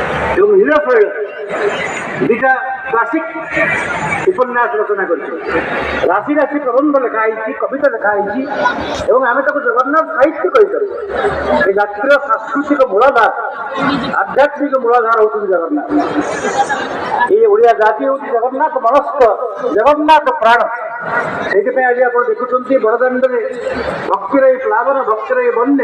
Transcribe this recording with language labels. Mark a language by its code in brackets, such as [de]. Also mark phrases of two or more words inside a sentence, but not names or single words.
[bn] এবং নীলশৈল দুইটা ক্লাসিক উপন্যাস রচনা করছে। রাশি রাশি প্রবন্ধ লেখা হয়েছি, কবিতা লেখা হয়েছি এবং আমি তাকে জগন্নাথ সাহিত্য କହିପାରିବୁ। [or] এই ଜାତିର ସାଂସ୍କୃତିକ ମୂଳାଧାର, ଆଧ୍ୟାତ୍ମିକ ମୂଳାଧାର ହେଉଛନ୍ତି ଜଗନ୍ନାଥ। এই ଓଡ଼ିଆ ଜାତି ହେଉଛି ଜଗନ୍ନାଥ ମନସ୍କ, ଜଗନ୍ନାଥ ପ୍ରାଣ। ସେଇଥିପାଇଁ ଆଜି ଆପଣ ଦେଖୁଛନ୍ତି ବଡ଼ଦାଣ୍ଡରେ ଭକ୍ତିର ଏଇ ପ୍ଲାବନ, ଭକ୍ତିର ଏଇ ବନ୍ୟା।